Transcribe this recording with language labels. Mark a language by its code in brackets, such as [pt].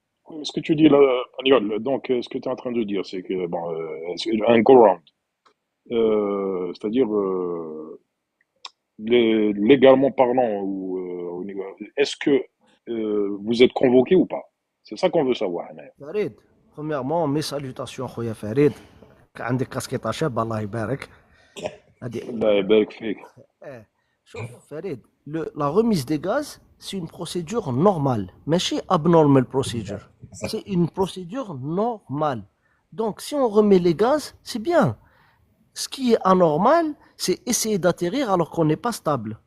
[fr] Oui, ce que tu dis là, Agnol, donc ce que tu es en train de dire, c'est que, bon, c'est un go-round. C'est-à-dire, légalement parlant, est-ce que vous êtes convoqué ou pas? C'est ça qu'on veut savoir. Farid, premièrement, mes salutations, Khoya Farid. [ar] عندك كاسكيطة شابة الله يبارك. هذه Allah يبارك فيك. [fr] Eh, [ar] شوف [fr] Farid, la remise des gaz, c'est une procédure normale, mais c'est [en] abnormal procedure. [fr] C'est une procédure normale. Donc, si on remet les gaz, c'est bien. Ce qui est anormal, c'est essayer d'atterrir alors qu'on n'est pas stable.